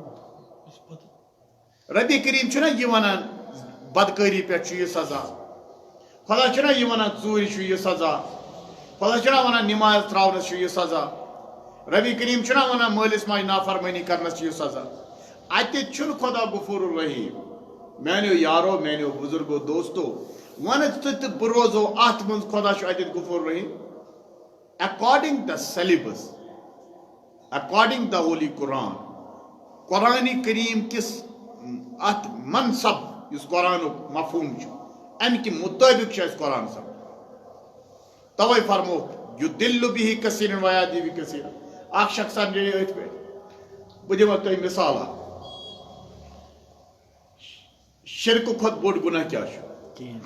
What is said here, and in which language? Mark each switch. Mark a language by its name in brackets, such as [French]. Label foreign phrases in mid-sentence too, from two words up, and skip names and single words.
[Kashmiri] ربی کریم چھُنا یہِ ونان بدکٲری پٮ۪ٹھ چھُ یہِ سزا خدا چھُنا یہِ ونان ژوٗرِ چھُ یہِ سزا خدا چھُنا ونان نماز تراونس چھُ یہِ سزا ربی کریم چھُنا ونان مٲلِس ماجہِ نافرمٲنی کرنس چھُ یہِ سزا اتہِ چھُنہٕ خدا [Arabic] غفور الرحیم [Kashmiri] میانیو یارو میانیو بزرگو دوستو ون ژٕ تہٕ بہٕ روزو اتھ منٛز خدا چھُ اتٮ۪تھ [Arabic] غفور الرحیم [English] according the syllabus according the holy Quran [Kashmiri] قرآن کریم کس ات منصب اس قرآنک مفہوم چھُ امہِ کہِ مطٲبق چھُ اسہِ قرآن سب توے فرمو [Arabic] یُدِلُّ بِہِ کثیٖرًا وَیَہدی بِہِ کثیٖرًا [Kashmiri] اکھ شخص سمجھے أتھۍ پٮ۪ٹھ بہٕ دِمو تۄہہِ مثال اکھ شرکہٕ کھۄتہٕ بوٚڑ گُناہ کیٛاہ چھُ